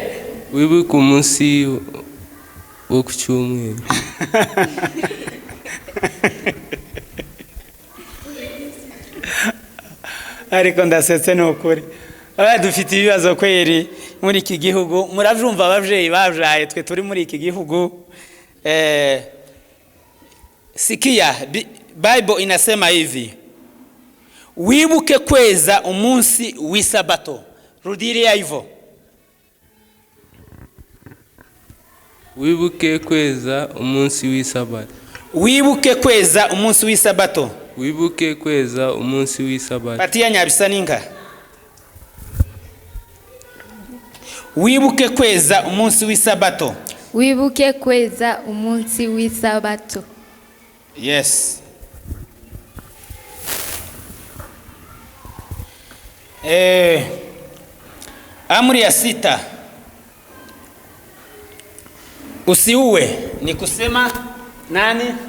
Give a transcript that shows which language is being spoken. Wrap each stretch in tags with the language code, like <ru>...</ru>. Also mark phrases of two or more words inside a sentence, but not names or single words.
<rw>Wibuke umunsi wo ku cyumweru. Ariko ndasetse n'ukuri. Dufite ibibazo kweri muri iki gihugu.</rw> <rn>Muravyumva abavyeyi bavyaye twe turi muri iki gihugu.</rn> <sw>Sikia, Bible inasema hivi.</sw> <rw>Wibuke kweza umunsi w'isabato.</rw> <sw>Rudiria hivyo.</sw> <rw>Wibuke kweza umunsi w'isabato. Wibuke kweza umunsi w'isabato. Wibuke kweza umunsi w'isabato.</rw> <sw>Patia Nyabisaninga.</sw> <rw>Wibuke kweza umunsi w'isabato. Wibuke kweza umunsi w'isabato.</rw> <sw>Yes. Amri ya 6. Usiue ni kusema nani?</sw>